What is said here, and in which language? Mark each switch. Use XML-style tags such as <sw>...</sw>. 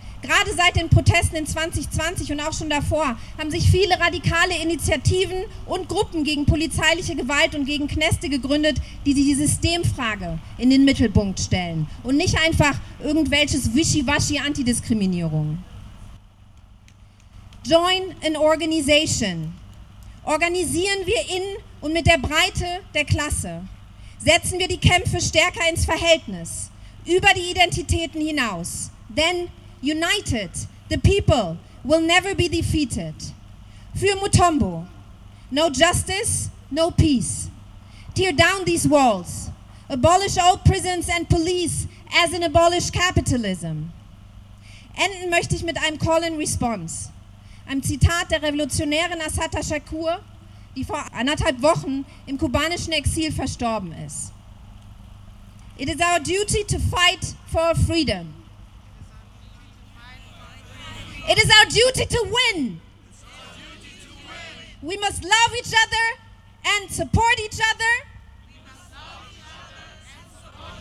<de>Gerade seit den Protesten in 2020 und auch schon davor haben sich viele radikale Initiativen und Gruppen gegen polizeiliche Gewalt und gegen Knäste gegründet, die die Systemfrage in den Mittelpunkt stellen und nicht einfach irgendwelches Wischiwaschi-Antidiskriminierung.</de> <en>Join an organization.</en> <de>Organisieren wir in und mit der Breite der Klasse. Setzen wir die Kämpfe stärker ins Verhältnis, über die Identitäten hinaus.</de> <en>Denn united, the people will never be defeated. Für Mutombo, no justice, no peace. Tear down these walls. Abolish all prisons and police as in abolish capitalism.</en> <de>Enden möchte ich mit einem Call and Response. Einem Zitat der Revolutionärin Assata Shakur, die vor anderthalb Wochen im kubanischen Exil verstorben ist.</de> <en>It is our duty to fight for freedom. It is our duty to win. We must love each other and support each other.</en>